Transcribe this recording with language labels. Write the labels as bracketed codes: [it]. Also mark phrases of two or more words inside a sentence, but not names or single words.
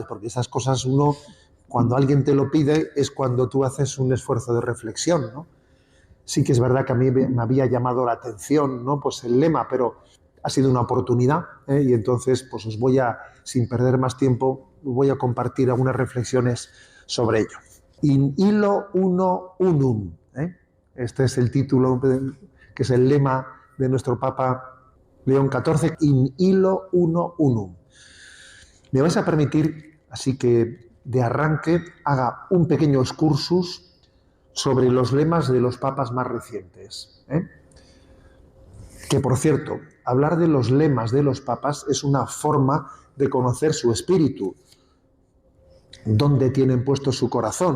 [es] Porque esas cosas uno, cuando alguien te lo pide, es cuando tú haces un esfuerzo de reflexión, ¿no? Sí que es verdad que a mí me había llamado la atención, ¿no? Pues el lema, pero ha sido una oportunidad, ¿eh? Y entonces pues os voy a, sin perder más tiempo, voy a compartir algunas reflexiones sobre ello. [la] In illo uno unum, [es] ¿eh? Este es el título, que es el lema de nuestro Papa León XIV, [la] in illo uno unum. [es] Me vais a permitir, así que de arranque, haga un pequeño excursus sobre los lemas de los papas más recientes, ¿eh? Que, por cierto, hablar de los lemas de los papas es una forma de conocer su espíritu, dónde tienen puesto su corazón.